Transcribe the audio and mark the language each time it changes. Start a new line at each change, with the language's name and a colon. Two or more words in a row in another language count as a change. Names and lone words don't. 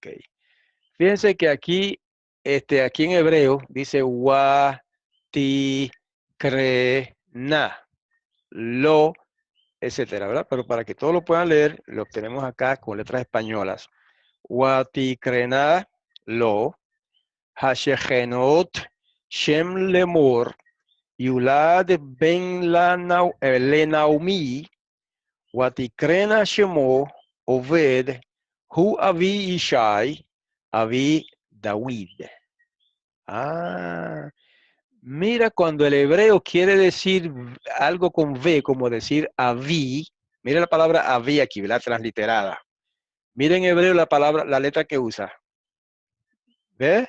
Spanish: Fíjense que aquí, aquí en hebreo dice
Hebrew: ותקראנה לו,
Spanish: etcétera, ¿verdad? Pero para que todos lo puedan leer, lo obtenemos acá con letras españolas.
Hebrew: ותקראנה לו השכנות, שם לאמר ילד בן לנעמי ותקראנה שמו עובד הוא אבי ישי אבי דוד.
Spanish: Ah, mira, cuando el hebreo quiere decir algo con V, como decir Avi, mira la palabra Avi aquí, la transliterada. Mira en hebreo la palabra, la letra que usa. ¿Ves?